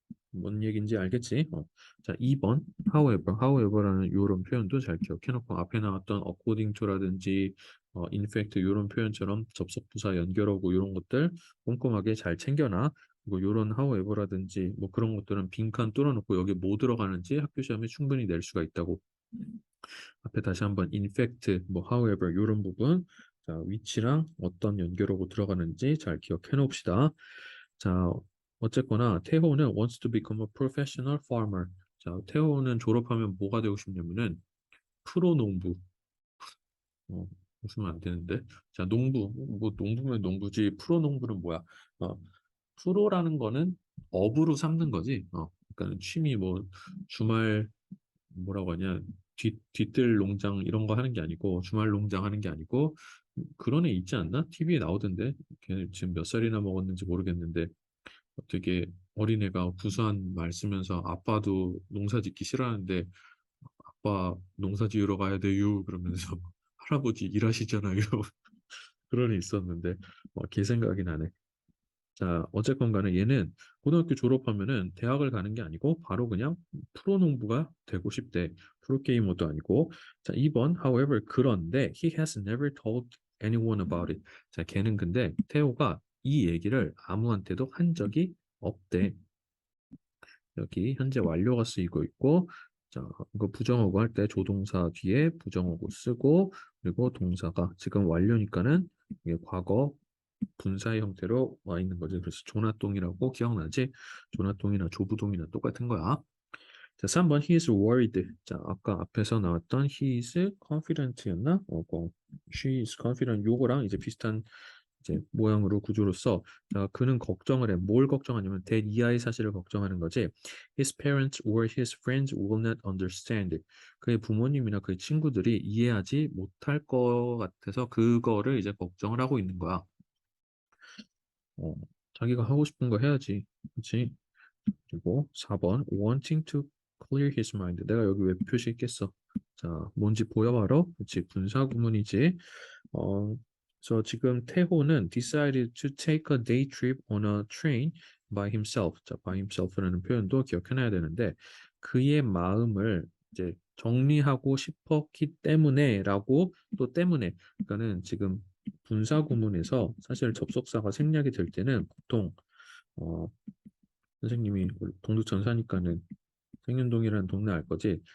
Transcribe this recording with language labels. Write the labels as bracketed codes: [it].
[ko] 뭔 얘기인지 알겠지? 자, 2번 however라는 이런 표현도 잘 기억해놓고 앞에 나왔던 according to라든지 in fact 이런 표현처럼 접속 부사 연결하고 이런 것들 꼼꼼하게 잘 챙겨놔. 그리고 이런 however라든지 뭐 그런 것들은 빈칸 뚫어놓고 여기 뭐 들어가는지 학교 시험에 충분히 낼 수가 있다고. 앞에 다시 한번 in fact, 뭐 however 이런 부분 자, 위치랑 어떤 연결하고 들어가는지 잘 기억해 놓읍시다. [en] 자, [ko] 어쨌거나 태호는 [en] wants to become a professional farmer. [ko] 자, 태호는 졸업하면 뭐가 되고 싶냐면은 프로 농부. 어, 웃으면 안 되는데. 자, 농부. 뭐 농부면 농부지. 프로 농부는 뭐야? 어, 프로라는 거는 업으로 삼는 거지. 그러니까 취미 뭐 주말 뭐라고 하냐 뒤뜰 농장 이런 거 하는 게 아니고 주말 농장 하는 게 아니고 그런 애 있지 않나? TV에 나오던데 걔 지금 몇 살이나 먹었는지 모르겠는데 되게 어린애가 구수한 말 쓰면서 아빠도 농사 짓기 싫어하는데 아빠 농사 지으러 가야 돼요 그러면서 할아버지 일하시잖아요 그런 애 있었는데 걔 생각이 나네. 자, 어쨌건 간에 얘는 고등학교 졸업하면은 대학을 가는 게 아니고 바로 그냥 프로농부가 되고 싶대. 프로게이머도 아니고. [en] 자, 2번, however, [ko] 그런데 [en] he has never told anyone about it. [ko] 자, 걔는 근데 태호가 이 얘기를 아무한테도 한 적이 없대. 여기 현재 완료가 쓰이고 있고, 자, 이거 부정어구 할 때 조동사 뒤에 부정어구 쓰고, 그리고 동사가 지금 완료니까는 이게 과거 분사의 형태로 와 있는 거지. 그래서 조나똥이라고 기억나지? 조나똥이나 조부동이나 똑같은 거야. [en] 자, 3번 he is worried. [ko] 자, 아까 앞에서 나왔던 [en] he is confident [ko] 였나? [en] she is confident [ko] 요거랑 이제 비슷한 이제 모양으로 구조로서 자, 그는 걱정을 해. 뭘 걱정하냐면 that 이하의 사실을 걱정하는 거지. [en] His parents or his friends will not understand. [ko] 그의 부모님이나 그의 친구들이 이해하지 못할 것 같아서 그거를 이제 걱정을 하고 있는 거야. 어, 자기가 하고 싶은 거 해야지. 그렇지? [en] 그리고 4번 wanting to clear his mind. [ko] 내가 여기 왜 표시했겠어? 자, 뭔지 보여봐라. 그렇지? 분사 구문이지. [en] 어, [ko] 그래서 지금 태호는 [en] decided to take a day trip on a train by himself. [ko] 자, by himself라는 표현도 기억해놔야 되는데 그의 마음을 이제 정리하고 싶었기 때문에라고 또 때문에 그러니까는 지금 분사 구문에서 사실 접속사가 생략이 될 때는 보통 어, 선생님이 동두천사니까는 생윤동이라는 동네 알 거지.